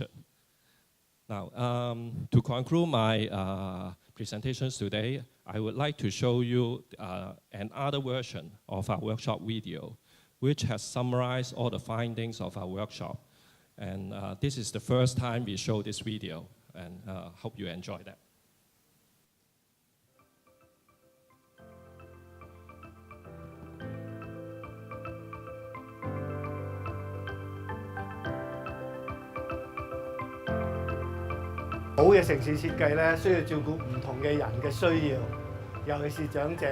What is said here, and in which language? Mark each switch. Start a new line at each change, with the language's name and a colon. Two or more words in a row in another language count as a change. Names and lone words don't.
English: Now, to conclude my presentations today, I would like to show you another version of our workshop video, which has summarized all the findings of our workshop. And this is the first time we show this video, and hope you enjoy that.
Cantonese: 好嘅城市設計咧，需要照顧唔同嘅人嘅需要，尤其是長者。